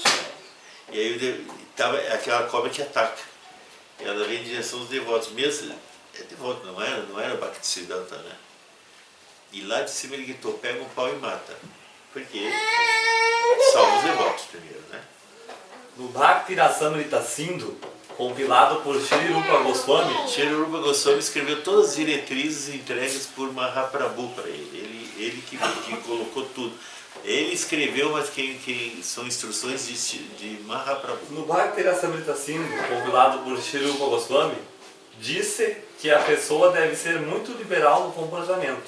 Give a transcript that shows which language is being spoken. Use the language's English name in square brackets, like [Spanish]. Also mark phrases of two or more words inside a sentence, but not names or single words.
[Portuguese] E aí aquela cobra que ataca. Ela vem em direção aos devotos, mesmo é devoto, não era Bhaktisiddhanta, né? E lá de cima ele gritou, pega um pau e mata. Porque salva os devotos primeiro, né? No Bhakti Rasamrita Sindhu, compilado por Sri Rupa Goswami. Sri Rupa Goswami escreveu todas as diretrizes entregues por Mahaprabhu para ele. Ele que colocou tudo. Ele escreveu, mas que são instruções de Mahaprabhu. No Bhakti Rasamrita Sindhu, compilado por Sri Rupa Goswami, disse que a pessoa deve ser muito liberal no comportamento.